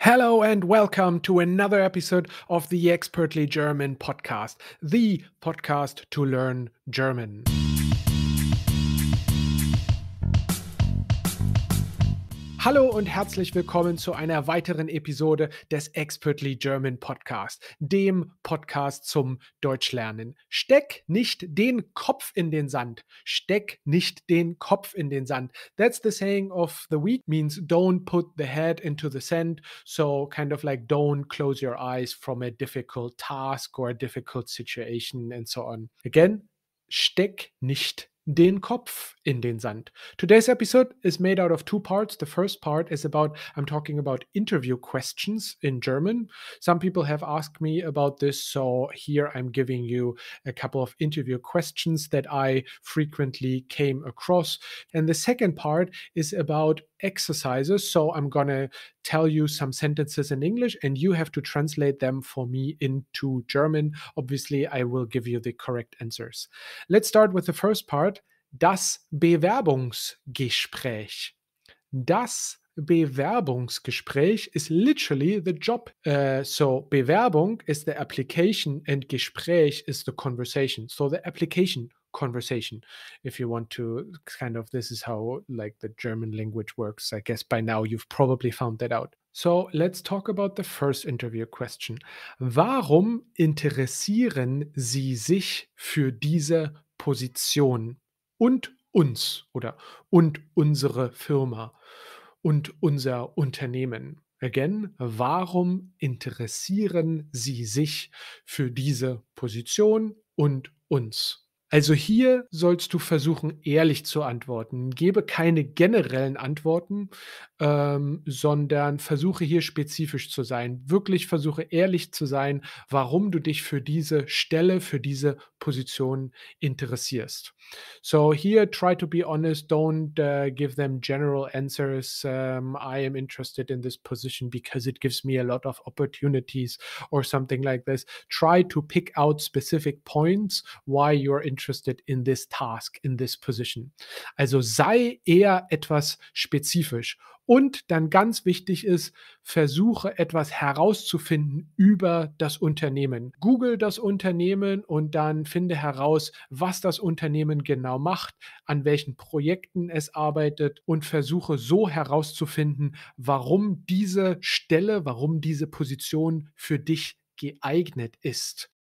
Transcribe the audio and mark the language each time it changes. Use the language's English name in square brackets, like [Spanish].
[English] Hello and welcome to another episode of the Expertly German podcast, the podcast to learn German. [German] Hallo und herzlich willkommen zu einer weiteren Episode des Expertly German Podcast, dem Podcast zum Deutschlernen. Steck nicht den Kopf in den Sand. Steck nicht den Kopf in den Sand. [English] That's the saying of the week, means don't put the head into the sand. So kind of like don't close your eyes from a difficult task or a difficult situation and so on. [German] Again, steck nicht den Kopf in den Sand. [English] Today's episode is made out of two parts. The first part is I'm talking about interview questions in German. Some people have asked me about this, so here I'm giving you a couple of interview questions that I frequently came across. And the second part is about exercises. So I'm gonna tell you some sentences in English and you have to translate them for me into German. Obviously, I will give you the correct answers. Let's start with the first part. [German] Das Bewerbungsgespräch. Das Bewerbungsgespräch [English] is literally the job. So Bewerbung is the application and Gespräch is the conversation. So the application conversation, if you want to this is how like the German language works. I guess by now you've probably found that out. So let's talk about the first interview question. [German] Warum interessieren Sie sich für diese Position? Und uns oder und unsere Firma und unser Unternehmen. Again, warum interessieren Sie sich für diese Position und uns? Also hier sollst du versuchen, ehrlich zu antworten. Gebe keine generellen Antworten, sondern versuche hier spezifisch zu sein. Wirklich versuche ehrlich zu sein, warum du dich für diese Stelle, für diese Position interessierst. [English] So here, try to be honest. Don't give them general answers. I am interested in this position because it gives me a lot of opportunities or something like this. Try to pick out specific points why you're interested in this task, in this position. [German] Also sei eher etwas spezifisch. Und dann ganz wichtig ist, versuche etwas herauszufinden über das Unternehmen. Google das Unternehmen und dann finde heraus, was das Unternehmen genau macht, an welchen Projekten es arbeitet und versuche so herauszufinden, warum diese Stelle, warum diese Position für dich geeignet ist.